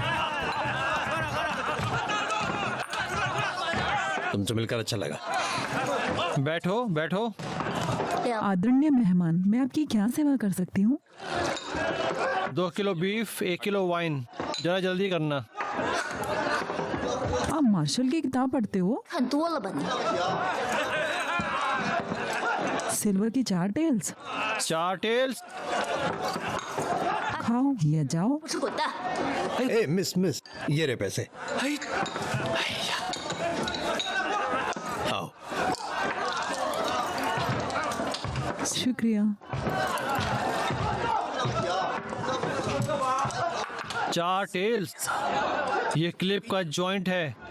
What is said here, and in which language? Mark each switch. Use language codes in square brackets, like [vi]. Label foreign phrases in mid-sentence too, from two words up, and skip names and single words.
[hi] तुमसे मिलकर अच्छा लगा। बैठो बैठो। आदरणीय मेहमान, मैं आपकी क्या सेवा कर सकती हूँ? 2 किलो बीफ, 1 किलो वाइन, जरा जल्दी करना। आप मार्शल की किताब पढ़ते हो? [zh] 看多了吧你？ [hi] सिल्वर की 4 टेल्स 4 टेल्स। खाओ या जाओ। [zh] 不吃滚蛋！ [hi] ए मिस, ये रहे पैसे। आओ। शुक्रिया। 4 टेल्स, ये क्लिप का जॉइंट है।